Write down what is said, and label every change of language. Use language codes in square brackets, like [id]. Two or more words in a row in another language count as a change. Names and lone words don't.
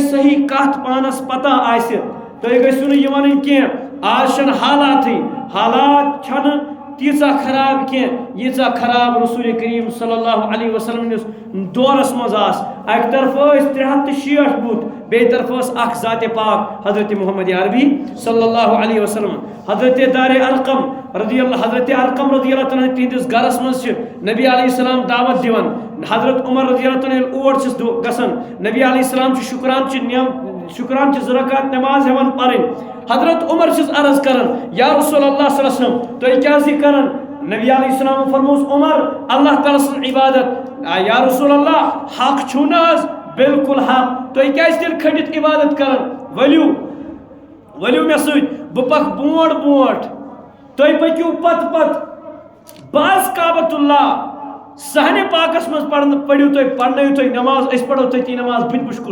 [ks] صحیح کتھ پانس پتہ آسہِ تُہۍ گٔژھِو نہٕ یہِ ونٕنۍ کینٛہہ آز چھنہٕ حالاتٕے حالات چھنہٕ تیٖژاہ خراب کینٛہہ ییٖژاہ خراب رسول کریم [ar] صلی اللہ علیہ وسلم [ks] نِس دورس منٛز آسہٕ اکہِ طرفہٕ ٲسۍ 360 بُت بیٚیہِ طرفہٕ ٲس اکھ ذاتِ پاک حضرت محمد عربی [ar] صلی اللہ علیہ وسلم [ks] حضرت دار ارقم [ar] رضی اللہ [ks] تعالیٰ تہندس گرس منٛز چھِ نبی [ar] علیہ السلام [ks] دعوت دِوان حضرت عمر [ar] رضی اللہ تعالیٰ [ks] ییٚلہِ اور چھِس گژھان نبی [ar] علیہ السلام [ks] چھُ شُکران چہِ 2 رکعت نماز ہٮ۪وان پرٕنۍ حضرت عمر چھِس عرض کران [ar] یا رسول اللہ صلی اللہ علیہ وسلم [ks] تُہۍ کیٛازِ یہِ کران نبی [ar] علیہ السلام [ks] فرموس عمر اللہ تعالیٰ سٕنٛز عبادت [ar] یا رسول اللہ [ks] حق چھُو نہ حظ بالکل حق تُہۍ کیٛازِ تیٚلہِ کھٔٹِتھ عبادت کران ؤلِو مےٚ سۭتۍ بہٕ پکہٕ برونٛٹھ تُہۍ پٔکِو پتہٕ بہٕ کعبۃ اللہ صحنِ پاکس منٛز پرنٲیِو تُہۍ نماز أسۍ پرو تٔتی نماز بہٕ چھُس